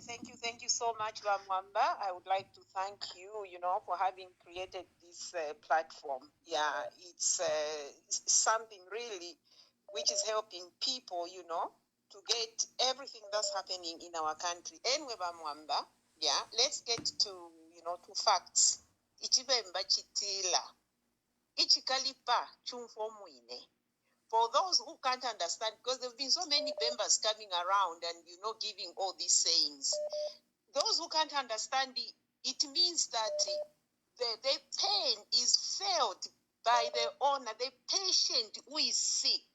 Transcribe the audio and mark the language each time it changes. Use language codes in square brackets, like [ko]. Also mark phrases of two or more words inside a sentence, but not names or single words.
[en] Thank you so much, Mwamba. I would like to thank you, for having created this platform. Yeah, it's something really which is helping people, to get everything that's happening in our country. Anyway, Mwamba, yeah, let's get to, to facts. [bem] Ichibemba chitila. Ichikalipa chumfomwine. [en] For those who can't understand, because there have been so many members coming around and, giving all these sayings. Those who can't understand it means that the pain is felt by the owner, the patient who is sick.